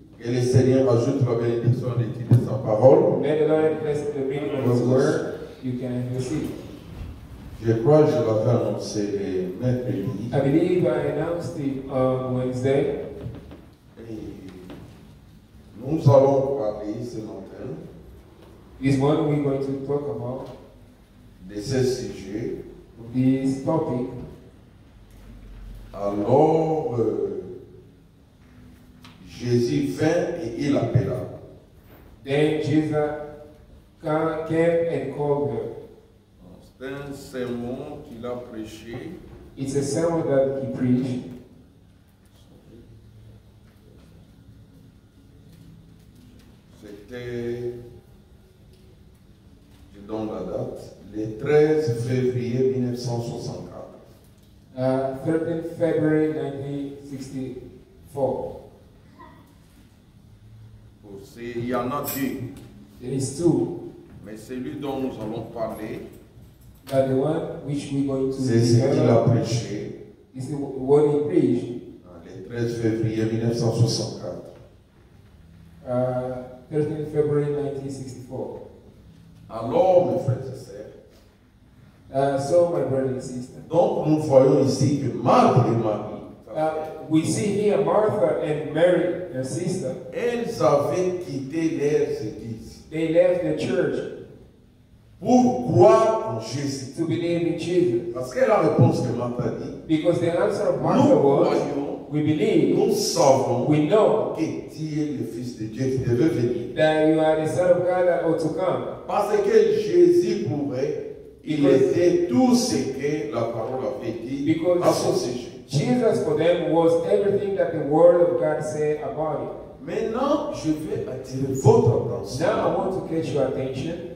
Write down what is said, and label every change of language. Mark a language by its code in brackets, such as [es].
[fr] Et le Seigneur ajoute la bénédiction de l'étude de sa parole. [en] May the Lord bless the reading of His word. You can have your seat. [fr] Je crois que je l'avais annoncé le mercredi. [en] I believe I announced it on Wednesday. [fr] Et nous allons parler ce matin [en] This morning we're going to talk about [fr] de ce sujet. [en] this topic. [fr] Alors, Jésus vint et il appela. [en] Then Jesus came and called her. [fr] C'est un sermon qu'il a prêché. [en] It's a sermon that he preached. [fr] C'était, je donne la date, le 13 février 1964. [en] 13 February 1964. [fr] Il y en a deux, [en] There is two, [fr] mais celui dont nous allons parler, [en] but the one which we're going to [fr] c'est ce qu'il a [en] develop [fr] prêché [en] is the one he preached. [fr] le 13 février 1964. [en] 13 February 1964. [fr] Alors, mes frères et sœurs, [en] So, my brother and sister, [fr] donc nous voyons ici que Marthe et Marie, [en] we see here Martha and Mary, her sister, [fr] elles avaient quitté leurs églises [en] they left the church [fr] pour croire en Jésus. [en] to believe in Jesus. [fr] Parce que la réponse que Marthe a dit, [en] Because the answer of Martha [fr] nous [en] was, [fr] croyons, [en] we believe, [fr] nous savons [en] we know [fr] que tu es le Fils de Dieu qui devait venir. [en] that you are the Son of God that ought to come. [fr] Parce que Jésus pourrait, il était tout ce que la parole avait dit à son sujet. [en] Jesus for them was everything that the Word of God said about it. [fr] Maintenant, je vais attirer votre attention. [en] Now I want to catch your attention.